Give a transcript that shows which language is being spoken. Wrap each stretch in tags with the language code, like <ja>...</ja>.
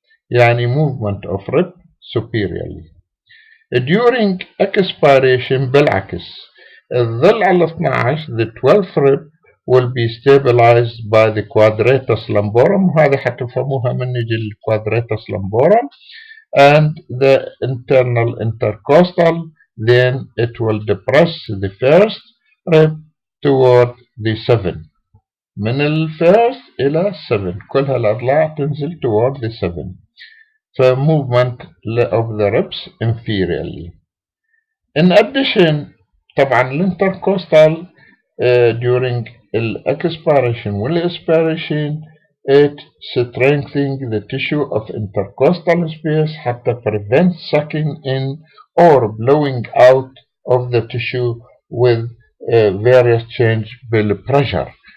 <ar>يعني</ar> <en>movement of rib superiorly. During expiration</en> <ar>بالعكس الظل على 12</ar> <en>the 12th rib will be stabilized by the quadratus lumborum.</en> <ar>وهذه حتفهموها من نجي</ar> <en>quadratus lumborum and the internal intercostal. Then it will depress the first rib toward the 7.</en> <ar>من الفيرست إلى 7 كل هالأضلاع تنزل</ar> <en>toward the 7. So movement of the ribs inferiorly. In addition</en> <ar>طبعا الانتركوستال</ar> <en>during expiration والإسبيريشن it strengthening the tissue of intercostal space</en> <ar>حتى</ar> <en>prevent sucking in or blowing out of the tissue with various change بالpressure.</en>